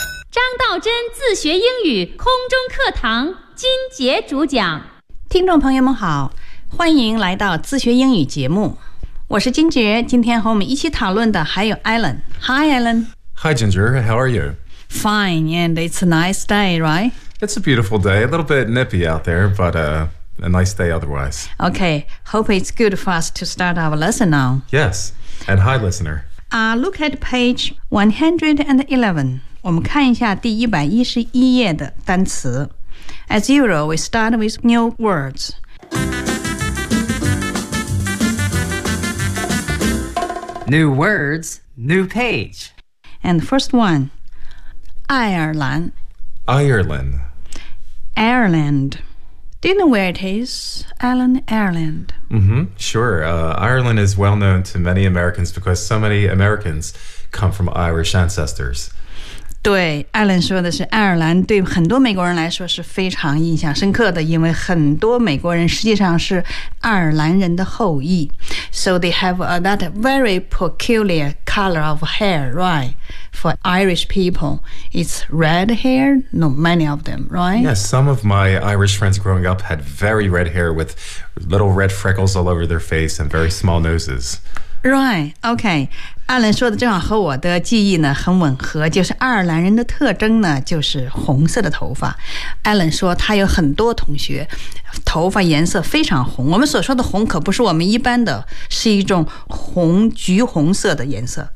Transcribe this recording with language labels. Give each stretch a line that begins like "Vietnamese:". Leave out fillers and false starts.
Chinese: 张道真自学英语空中课堂金杰主讲。听众朋友们好，欢迎来到自学英语节目。我是金杰，今天和我们一起讨论的还有 Alan。
English: Hi, Alan. Hi, Ginger. How are you? Fine, and it's a nice day, right? It's a beautiful day. A little bit nippy out there, but a nice day otherwise. Okay, hope it's good for us to start our lesson now. Yes, and hi, listener. Look at page 111.
Chinese: 我们看一下第111页的单词。
English: As usual, we start with new words. New words, new page. And the first one, Ireland. Ireland. Ireland. Do you know where it is, Alan? Ireland. Mm-hmm, sure. Ireland is well known to many Americans because so many Americans come from Irish ancestors.
Chinese: 对 ,Alan 说的是爱尔兰对很多美国人来说是非常印象深刻的，因为很多美国人实际上是爱尔兰人的后裔。
English: So they have that very peculiar color of hair, right? For Irish people, it's red hair, not many of them, right? Yes, some of my Irish friends growing up had very red hair with little red freckles all over their face and very small noses. Right, okay.
Chinese: 艾伦说的正好和我的记忆呢很吻合，就是爱尔兰人的特征呢就是红色的头发。艾伦说他有很多同学头发颜色非常红，我们所说的红可不是我们一般的，是一种红橘红色的颜色。